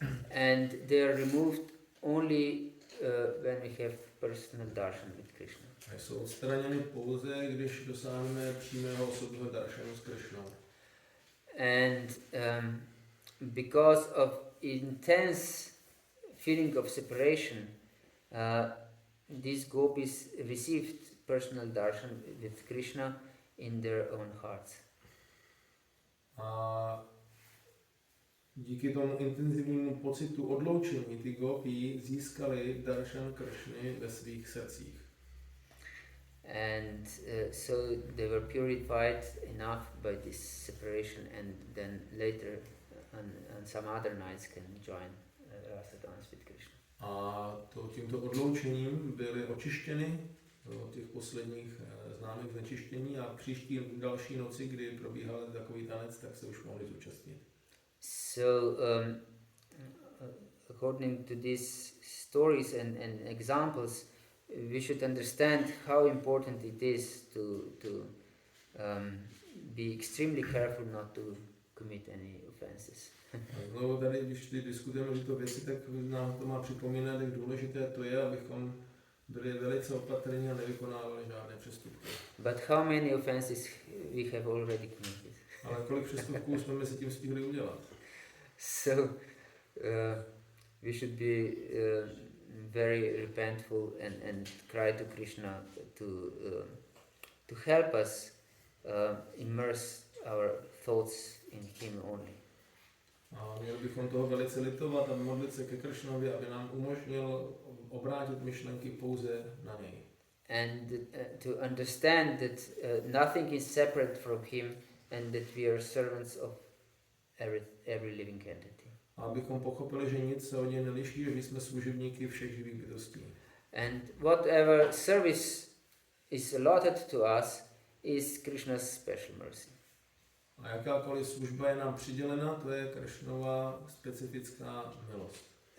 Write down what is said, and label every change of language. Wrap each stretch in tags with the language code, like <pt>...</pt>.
<en>And they are removed only when we have personal darshan with Krishna.</en> <cs>A jsou odstraněny pouze, když dosáhneme přímého osobního daršanu s Krishnou.</cs> <en>And because of intense feeling of separation, these gopis received personal darshan with Krishna in their own hearts.</en> <cs>A díky tomu intenzivnímu pocitu odloučení ty gopi získali darshan Krishny ve svých srdcích.</cs> <en>And so they were purified enough by this separation, and then later on some other nights can join Rasa dance with Krishna.</en> <cs>A tímto odloučením byly očištěny od těch posledních známých znečištění a příští další noci, kdy probíhal takový tanec, tak se už mohli zúčastnit.</cs> <en>So according to these stories and examples, we should understand how important it is to be extremely careful not to commit any offenses.</en> <cs>No, tady, když diskutujeme tyto věci, tak nám to má připomínat, jak důležité to je, abychom byli velice opatrní a nevykonávali žádné přestupky.</cs> <en>But how many offenses we have already committed?</en> <cs>Ale kolik přestupků jsme mezi tím stihli udělat?</cs> <en>So we should be very repentful and cry to Krishna to help us immerse our thoughts in Him only.</en> <cs>A měli bychom toho velice litovat a modlit se ke Kršnovi, aby nám umožnil obrátit myšlenky pouze na něj.</cs> <en>And to understand that nothing is separate from him and that we are servants of every living entity.</en> <cs>A abychom pochopili, že nic se od něj neliší, že jsme služebníky všech živých bytostí.</cs> <en>And whatever service is allotted to us is Krishna's special mercy.</en> <cs>A jakákoliv služba je nám přidělena, to je Kršnova specifická milost.</cs>